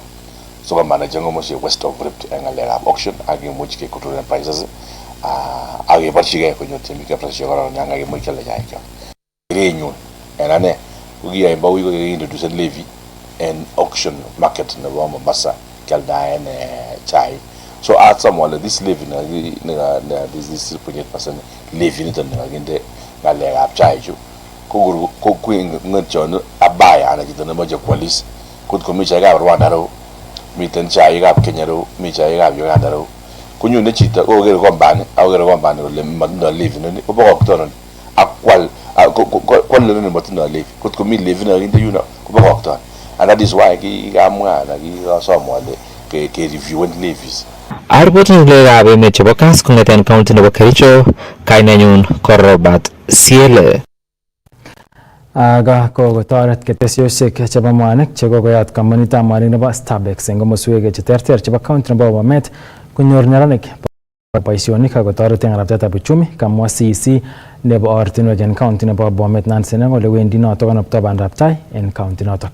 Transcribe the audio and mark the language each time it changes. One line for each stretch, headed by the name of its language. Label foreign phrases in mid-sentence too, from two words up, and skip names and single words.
Kalenjin: So kamanager ng'omosie West of Rift en ng'alekab auction ak kimuch kecontrolen prices ak keborchigei konyor temik prices chekororon yan kakimuch kialda chaikyok. Kerenyun en ane ko kiyai mbawui ko kikintroducen levy en auction market nebo Mombasa kialdaen chai.
English: So at some this levy this 3.8% levy
Kalenjin: niton nekakinde ngalekab chai chu ko ng'etyon abaya anan chito nemoche kwalis kot komi chaikab Rwanda reu miten chaikab Kenya reu mi chaikab Uganda reu konyone chito kokere kombani kole matindoi levy noni kobokokto noni ak kwal noni matindoi levy kot komi levy nekakinde yuno kobokokto
English: and that is why
Kalenjin: kikamwa na kikasomwa ke reviewen levies. Arbotin ng'alekab emet chebo Kass kong'eten county nebo Kericho, kainenyun ko Robert Siele. Aga kokotoret ketesiosiek chebo mwanik chekokoyat kampunitap mwanik nebo Starbex eng komoswek cheterter chebo county nebo Bomet konyor neranik boisionik ak kotoret eng ng'alekab uchumi, kamwa CEC nebo ortinwek en county nebo Bomet Nancy Neng ole wendi notok konoptoi bandab tai en county notok.